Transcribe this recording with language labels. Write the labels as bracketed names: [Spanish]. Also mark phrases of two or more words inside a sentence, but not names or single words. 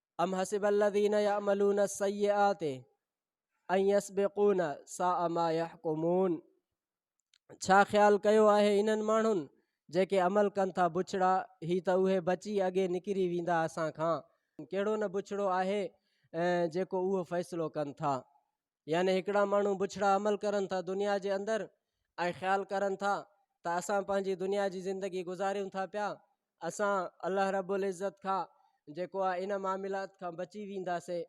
[Arabic] أم حسب الذين يعملون السيئات أن يسبقونا ساء ما يحكمون. [Sindhi] छा ख़्यालु कयो आहे इन्हनि माण्हुनि जेके अमल कनि था बुछड़ा, ही त उहे बची अॻे निकिरी वेंदा असां खां। कहिड़ो न बुछड़ो आहे जेको उहो फ़ैसिलो कनि था। यानी हिकिड़ा माण्हू बुछड़ा अमल करनि था दुनिया जे अंदरि ऐं ख़्यालु करनि था त असां पंहिंजी दुनिया जी ज़िंदगी गुज़ारियूं था पिया, असां अल्लाह रब्बुल इज़्ज़त खां जेको आहे इन मामिलात खां बची वेंदासीं।